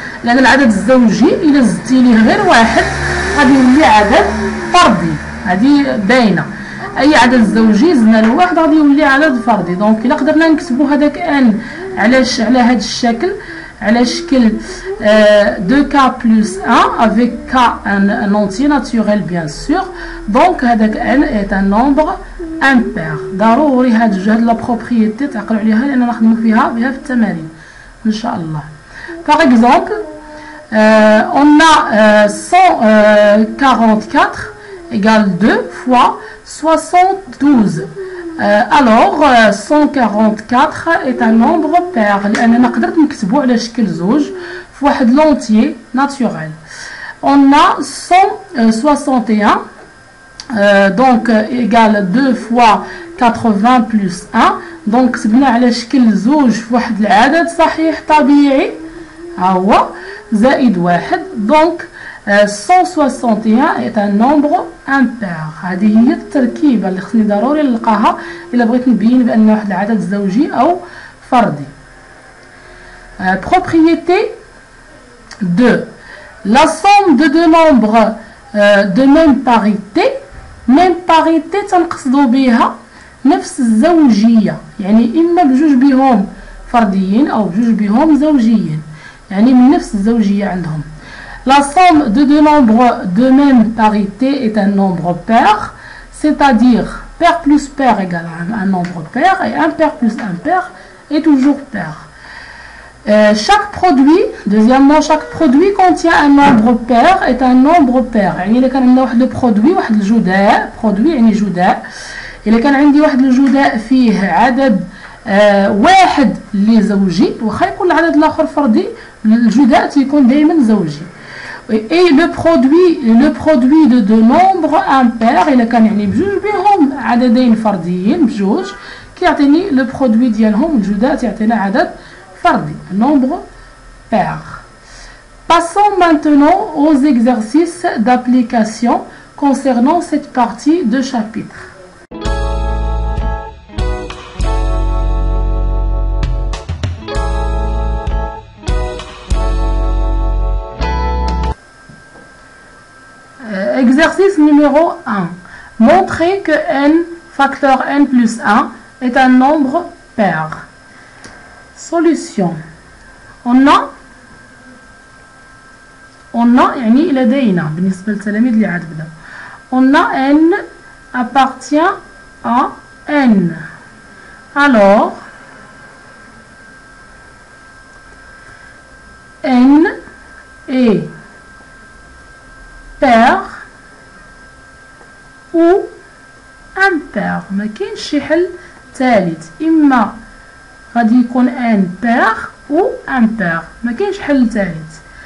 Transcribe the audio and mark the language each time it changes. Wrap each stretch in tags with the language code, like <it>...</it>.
<ar>لأن العدد الزوجي إذا زدتي ليه غير واحد غادي يولي عدد فردي. هذه باينة. أي عدد زوجي زدنا له واحد غادي يولي عدد فردي. دونك إلا قدرنا نكتبو هذاك n على هذا الشكل على شكل</ar> <fr>2k plus 1 avec k un entier naturel bien sûr. Donc</fr> <ar>هذاك</ar> <fr>n est un nombre impair.</fr> <ar>ضروري هاد لا بروبريتي تعقلوا عليها لأننا نخدموا فيها في التمارين إن شاء الله.</ar> <fr>Par exemple, on a 144 égale 2 fois 72. Alors 144 est un nombre pair</fr> <ar>لأننا قدرت نكتبو على شكل زوج في واحد لونتيي naturel.</ar> <fr>On a 161 donc égale 2 fois 80 plus 1.</fr> <ar>donc كتبنا على شكل زوج في واحد العدد صحيح طبيعي ها هو زائد واحد.</ar> <fr>donc 161 est un nombre impair.</fr> <ar>هذه هي التركيبة اللي خصني ضروري نلقاها إلا بغيت نبين بأن واحد العدد زوجي أو فردي.</ar> <fr>Propriété 2. La somme de deux nombres de même parité. même parité</fr> <ar>تنقصدو بها نفس الزوجية، يعني إما بجوج بهم فرديين أو بجوج بهم زوجيين، يعني من نفس الزوجية عندهم.</ar> <fr>La somme de deux nombres de même parité est un nombre pair, c'est-à-dire pair plus pair égale un nombre pair et impair plus impair est toujours pair. Chaque produit, deuxièmement, chaque produit contient un nombre pair est un nombre pair.</fr> <ar>يعني إذا كان عندنا واحد البرودوي واحد الجداء برودوي يعني جداء، إذا كان عندي واحد الجداء فيه عدد واحد اللي زوجي واخا يكون العدد الآخر فردي الجداء تيكون دائما زوجي.</ar> <fr>Et le produit de deux nombres impairs</fr> <ar>إلا كان يعني بجوج بهم عددين فرديين بجوج كيعطيني لو برودوي ديالهم الجداء تعطينا عدد فردي</ar> <fr>nombre pair. Passons maintenant aux exercices d'application concernant cette partie de chapitre. Exercice numéro 1. Montrer que n facteur n plus 1 est un nombre pair. Solution. On a</fr> <ar>يعني لدينا بالنسبة للتلاميذ اللي عاد بداو.</ar> <fr>On a n appartient à n. Alors n est pair ou impair.</fr> <ar>ما كاينش شي حل ثالث، إما غادي يكون</ar> <fr>n pair ou impair،</fr> <ar>ما كاينش حل ثالث.</ar>